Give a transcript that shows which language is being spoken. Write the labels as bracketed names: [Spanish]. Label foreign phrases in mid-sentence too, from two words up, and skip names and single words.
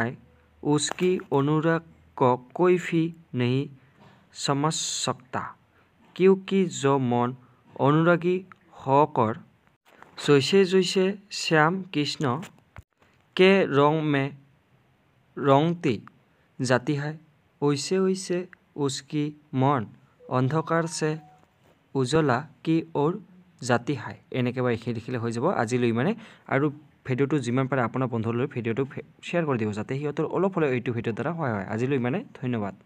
[Hindi] उसकी अनुराग को कोई भी नहीं समझ सकता, क्योंकि जो मन अनुरागी होकर जैसे जैसे श्याम कृष्ण के रंग में रंगती जाती है, वैसे वैसे उसकी मन अंधकार से उजला की ओर जाती है। [Assamese] এনেকৈ এইখিনি লিখিলে হৈ যাব আজিলৈ মানে। আৰু ভিডিঅ'টো যিমান পাৰে আপোনাৰ বন্ধুলৈ ভিডিঅ'টো শ্বেয়াৰ কৰি দিব যাতে সিহঁতৰ অলপ হ'লেও এইটো ভিডিঅ'ৰ দ্বাৰা সহায় হয়। আজিলৈ মানে ধন্যবাদ।